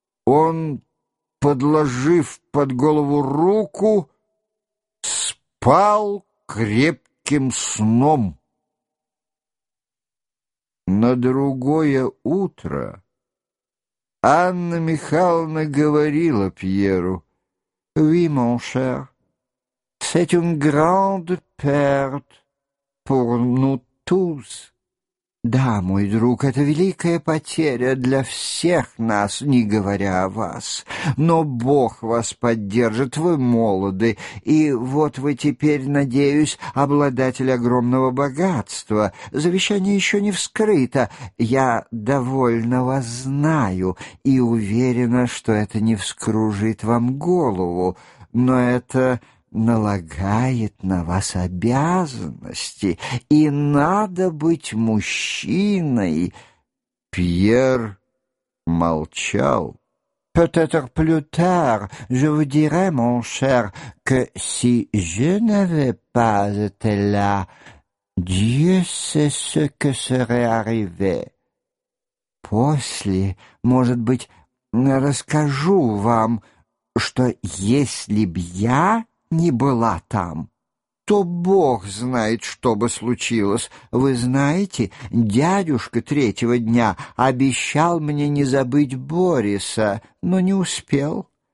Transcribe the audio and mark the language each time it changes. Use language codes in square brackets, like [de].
[ru] Он, подложив под голову руку, спал крепким сном. На другое утро Анна Михайловна говорила Пьеру: [fr] «Oui, mon cher, c'est une grande perte pour nous tous». [ru] «Да, мой друг, это великая потеря для всех нас, не говоря о вас. Но Бог вас поддержит, вы молоды, и вот вы теперь, надеюсь, обладатель огромного богатства. Завещание еще не вскрыто. Я довольно вас знаю и уверена, что это не вскружит вам голову, но это налагает на вас обязанности, и надо быть мужчиной». Пьер молчал. [fr] «Peut-être plus tard, je vous dirai, mon cher, que si je n'avais pas été là, Dieu sait ce que serait arrivé. [ru] После, может быть, расскажу вам, что если б я не была там, то Бог знает, что бы случилось. Вы знаете, дядюшка третьего дня обещал мне не забыть Бориса, но не успел.